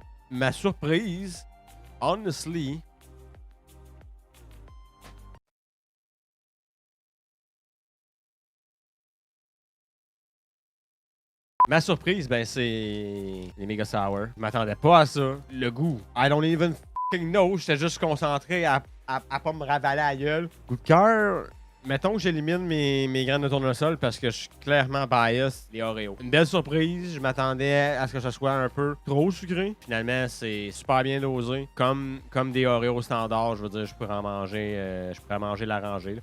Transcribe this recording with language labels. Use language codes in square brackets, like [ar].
[fr] Ma surprise, [en] honestly. [fr] Ma surprise, ben, c'est les Mega Sour. Je m'attendais pas à ça. Le goût, [en] I don't even fucking know. [fr] J'étais juste concentré à pas me ravaler la gueule. Goût de cœur, mettons que j'élimine mes graines de tournesol parce que je suis clairement bias les Oreos. Une belle surprise. Je m'attendais à ce que ce soit un peu trop sucré. Finalement, c'est super bien dosé. Comme des Oreos standards, je veux dire, je pourrais manger la rangée.